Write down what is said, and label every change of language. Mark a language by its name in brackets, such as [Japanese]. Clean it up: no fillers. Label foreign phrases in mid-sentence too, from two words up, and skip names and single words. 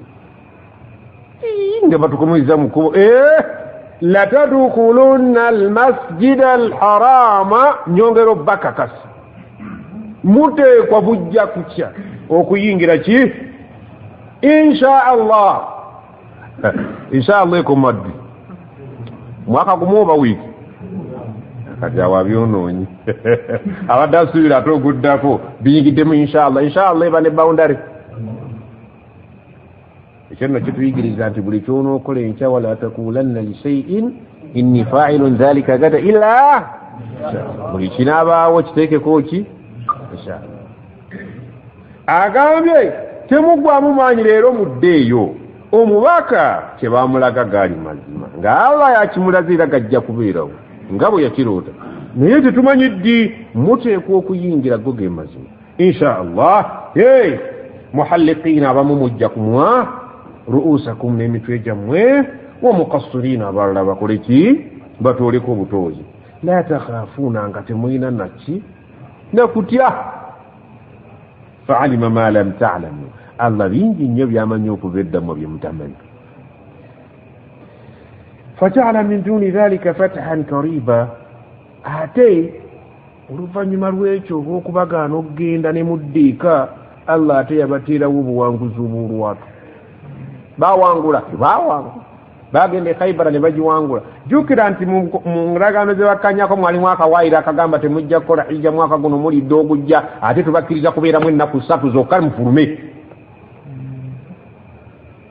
[Ganda] nga batukomeza mu kkubo [Arabic] لتدخلن المسجد الحرام [Ganda] nyongero bakakasa muteekwa bujja kutya okuyingira ki [Arabic] إن شاء الله [Ganda] ekomaddi mwaka gumu oba wiiki kati awo abyonoonyi abadde asuubira ate oguddako biyigiddemu inshallah eba ne boundary ekyo nno kituyigiriza nti buli kyonookola enkya [Arabic] ولا تقولن لشيء إني فاعل ذلك غدا إلا [Ganda] buli kinaabaawo kiteekeko ki inshallah agambye temuggwamu maanyi leero mudde eyo omubaka kyebamulaga gaali mazima nga Allah yakimulazira gajja kubeerawo nga bwe yakiroota naye tetumanyi ddi muteekwa okuyingira go ge mazima [Arabic] إن شاء الله محلقين [Ganda] abamu mujja kumwa ruusakum n'emitwe gyammwe [Arabic] ومقصرين [Ganda] abalala bakole ki batooleko obutoozi [Arabic] لا تخافون [Ganda] nga temulina naki nakutya [Arabic] فعلم ما لم تعلموا [Ganda] Allah bingi nnyo byamanyi okuva eddamu bye mutamanyi [Arabic] فجعل من دون ذلك فتحا قريبا [Ganda] ate oluvannyuma lw'ekyo olw'okubagaana okugenda ne muddiika Allah ate yabateerawo obuwanguzi obw'olwatu bawangula bagenda e Khaybara ne bagiwangula jjukira nti mu ndagaano ze bakkanyako mwalimu akawaayiro akagamba temujja kukola hijja mwaka guno mulidde ogujja ate tubakkiriza kubeeramu ennaku 3 zokka mufulume